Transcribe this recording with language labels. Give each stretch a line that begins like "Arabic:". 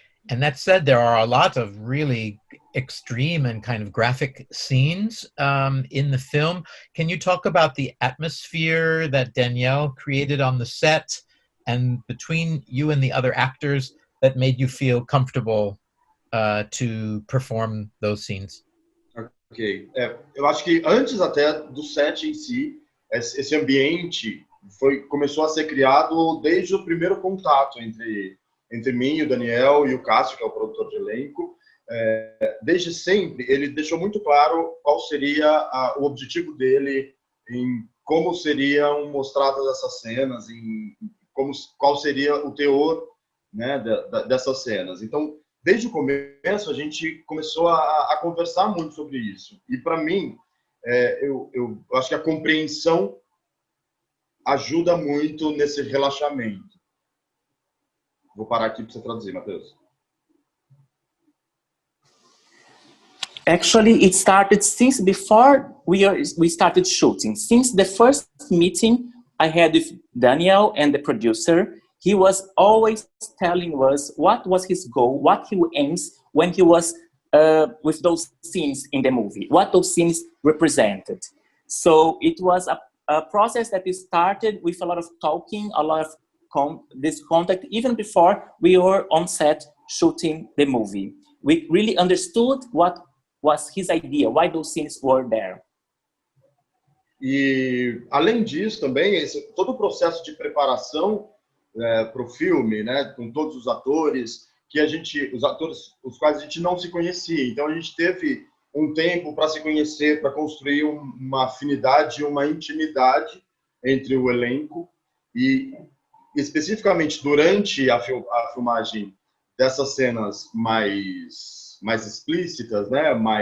English: And that said, there are a lot of really extreme and kind of graphic scenes in the film. Can you talk about the atmosphere that Danielle created on the set and between you and the other actors that made you feel comfortable to perform those scenes? Ok.
Portuguese: Eu acho que antes até do set em si, esse ambiente começou a ser criado desde o primeiro contato entre mim e o Daniel e o Cássio, que é o produtor de elenco. Desde sempre, ele deixou muito claro qual seria o objetivo dele em como seriam mostradas essas cenas, qual seria o teor, né, dessas cenas. Então, desde o começo, a gente começou a conversar muito sobre isso. E, para mim, eu acho que a compreensão ajuda muito nesse relaxamento. Vou parar aqui para você traduzir, Matheus.
English: Actually, it started since before we started shooting. Since the first meeting I had with Daniel and the producer, he was always telling us what was his goal, what he aims when he was with those scenes in the movie, what those scenes represented. So it was a process that we started with a lot of talking, a lot of this contact, even before we were on set shooting the movie. We really understood what was his idea, why those scenes were there.
Portuguese: E, além disso, também, todo o processo de preparação para o filme, né, com todos os atores, que os atores, os quais a gente não se conhecia. Então a gente teve um tempo para se conhecer, para construir uma afinidade, uma intimidade entre o elenco e especificamente durante a filmagem dessas cenas mais explícitas, né,